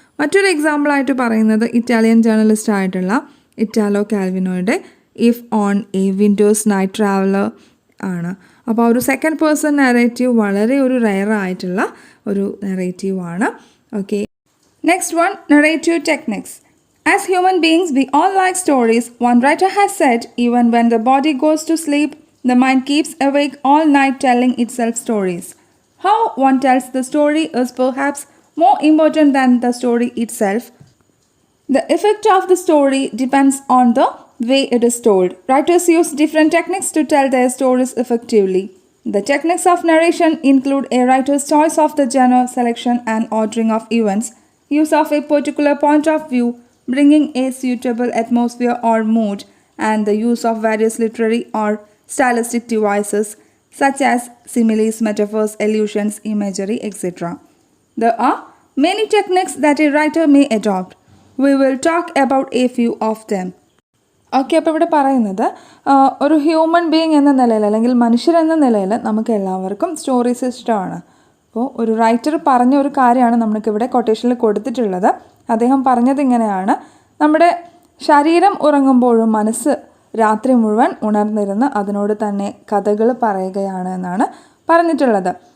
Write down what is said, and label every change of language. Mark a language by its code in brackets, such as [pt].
[ml] മറ്റൊരു എക്സാമ്പിളായിട്ട് പറയുന്നത് Italian journalist ആയിട്ടുള്ള Italo കാൽവിനോയുടെ if on A Windows night traveller ആണ്. അപ്പോൾ ഒരു സെക്കൻഡ് പേഴ്സൺ നെറേറ്റീവ് വളരെ ഒരു റെയർ ആയിട്ടുള്ള ഒരു നെറേറ്റീവാണ്. Okay, next one, narrative techniques. [en] As human beings, we all like stories. One writer has said, even when the body goes to sleep, the mind keeps awake all night telling itself stories. How one tells the story is perhaps more important than the story itself. The effect of the story depends on the way it is told. Writers use different techniques to tell their stories effectively. The techniques of narration include a writer's choice of the genre, selection and ordering of events, use of a particular point of view, bringing a suitable atmosphere or mood, and the use of various literary or stylistic devices such as similes, metaphors, allusions, imagery, etc. There are many techniques that a writer may adopt. We will talk about a few of them. [ml] Okay, അപ്പോൾ ഇവിടെ പറയുന്നത് ഒരു human being എന്ന നിലയിൽ അല്ലെങ്കിൽ മനുഷ്യരെന്ന നിലയിൽ നമുക്ക് എല്ലാവർക്കും സ്റ്റോറീസ് ഇഷ്ടമാണ്. അപ്പോൾ ഒരു റൈറ്റർ പറഞ്ഞ ഒരു കാര്യമാണ് നമുക്കിവിടെ കൊട്ടേഷനിൽ കൊടുത്തിട്ടുള്ളത്. അദ്ദേഹം പറഞ്ഞത് ഇങ്ങനെയാണ്: നമ്മുടെ ശരീരം ഉറങ്ങുമ്പോഴും മനസ്സ് രാത്രി മുഴുവൻ ഉണർന്നിരുന്ന് അതിനോട് തന്നെ കഥകൾ പറയുകയാണ് എന്നാണ് പറഞ്ഞിട്ടുള്ളത്.